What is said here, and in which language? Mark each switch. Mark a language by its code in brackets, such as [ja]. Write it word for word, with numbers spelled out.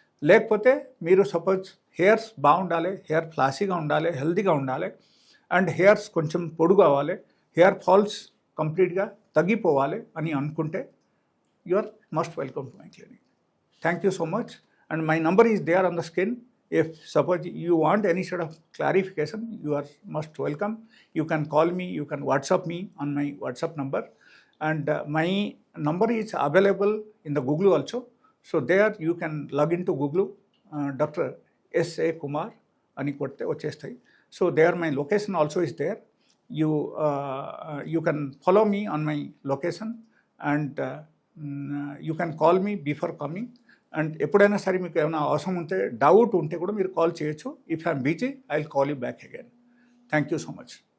[te] లేకపోతే మీరు suppose hairs బాగుండాలి, హెయిర్ ఫ్లాసీగా ఉండాలి, హెల్తీగా ఉండాలి అండ్ హెయిర్స్ కొంచెం పొడుగు అవ్వాలి, హెయిర్ ఫాల్స్ కంప్లీట్గా తగ్గిపోవాలి అని అనుకుంటే [en] You are must welcome to my clinic. Thank you so much. And my number is there on the screen. If suppose you want any sort of clarification, you are most welcome. You can call me, you can WhatsApp me on my WhatsApp number. And uh, my number is available in the Google also. So there you can log into Google, uh, Doctor S. A. Kumar, Anikwatte Ochestai. So there my location also is there. You, uh, uh, you can follow me on my location and uh, mm, you can call me before coming. [te] And ఎప్పుడైనా సరే మీకు ఏమైనా అవసరం ఉంటే doubt ఉంటే కూడా మీరు call చేయొచ్చు. [en] If I'm busy I will call you back again. Thank you so much.